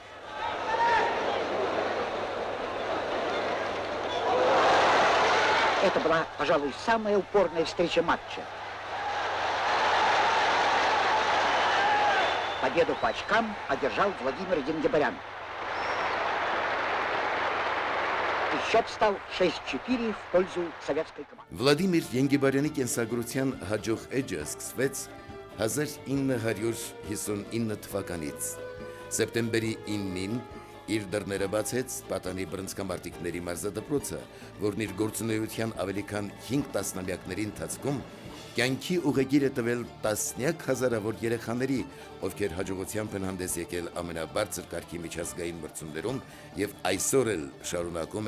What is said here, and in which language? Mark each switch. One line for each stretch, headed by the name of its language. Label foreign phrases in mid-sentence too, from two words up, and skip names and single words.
Russian: Это была, пожалуй, самая упорная встреча матча. Победу по очкам одержал Владимир Янгибарян. И счет стал 6-4 в пользу советской команды.
Armenian: Վլադիմիր Ենգիբարյանի կենսագրության հաջող էջը սկսվեց 1959 թվականից։ Սեպտեմբերի 9-ին իր դռները բացեց Պատանի բռնցքամարտիկների մարզադպրոցը, որն իր գործունեության ավելի քան 5 տասնամյակների ընթացքում կյանքի ուղեգիր է տվել տասնյակ հազարավոր երեխաների, ովքեր հաջողությամբ են հանդես եկել ամենաբարձր կարգի միջազգային մրցումներում և այսօր էլ շարունակում